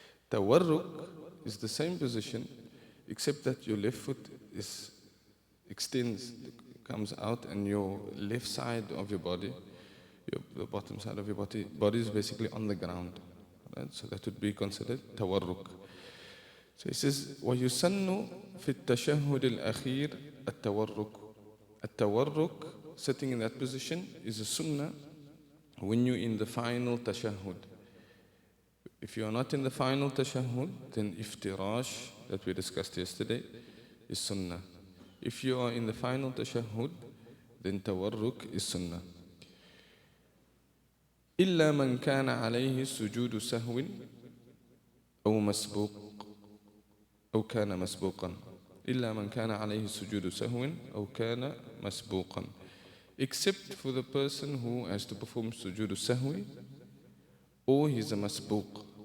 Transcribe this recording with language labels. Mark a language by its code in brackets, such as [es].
[en] Tawarruk is the same position, except that your left foot extends, comes out, and your left side of your body, the bottom side of your body is basically on the ground. Right? So that would be considered tawarruk. So he says, [ar] وَيُسَنُّ فِي التَّشَهُّدِ الْأَخِيرِ التَّوَرُّكُ. [en] At-tawarruk, sitting in that position, is a sunnah when you're in the final tashahhud. If you are not in the final tashahhud, then iftirash, that we discussed yesterday, is sunnah. If you are in the final tashahhud, then tawarruk is sunnah. [ar] إِلَّا مَنْ كَانَ عَلَيْهِ سُجُودُ سَهْوٍ أَوْ مَسْبُوقٍ أو كان مسبوقا إلا من كان عليه سجود سهو أو كان مسبوقا, [en] except for the person who has to perform sujood sahwi or he's a masbuq.